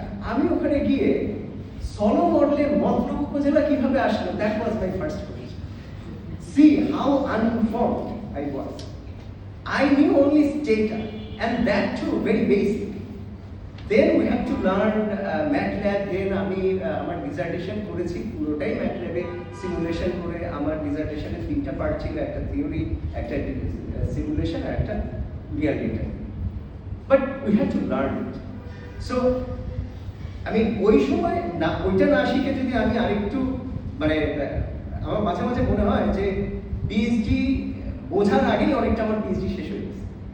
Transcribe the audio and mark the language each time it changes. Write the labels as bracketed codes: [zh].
[bn] আমি ওখানে গিয়ে সলো মডেলে মতলব উপজেলা কিভাবে আসলো, [en] That was my first question. See how uninformed I was. I knew only data, and that too very basic. Then we have to learn MATLAB. [bn] Then আমি আমার ডিসার্টেশন করেছি পুরোটাই MATLAB-এ সিমুলেশন করে। আমার ডিসার্টেশনের তিনটা পার্ট ছিল, একটা থিওরি, একটা সিমুলেশন আর একটা real data. [en] But we have to learn it. [bn] So আমি ওই সময় না, ওইটা না শিখে যদি আমি আরেকটু মানে, আমার মাঝে মাঝে মনে হয় যে পিএইচডি বোঝার আগেই অনেকটা আমার পিএইচডি শেষ হয়ে গেছে।